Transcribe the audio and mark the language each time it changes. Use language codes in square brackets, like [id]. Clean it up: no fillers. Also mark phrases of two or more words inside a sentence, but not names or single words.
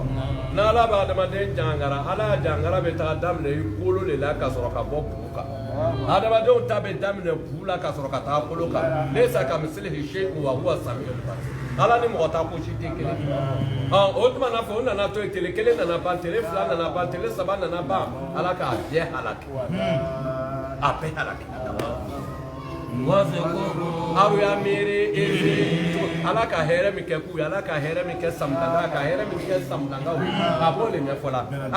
[bm] N'ala b'a adamaden jangara ala jangara bɛ taa daminɛ i kolo de la ka sɔrɔ ka bɔ bu kan adamadenw ta bɛ daminɛ bu la ka sɔrɔ ka taa kolo kan [ar] ليس كمثله شيء وهو السميع البصير [bm] ala ni mɔgɔ ta ko si tɛ kelen o tuma na fɔ o nana to yen tele kelen nana ban tele fila nana ban tele saba nana ban ala k'a bɛɛ halaki a bɛɛ halaki aw y'a miiri ala ka hɛrɛ min kɛ k'u ye ala ka hɛrɛ min kɛ samudanga ka hɛrɛ min kɛ samudangaw ye a b'o de ɲɛfɔ la a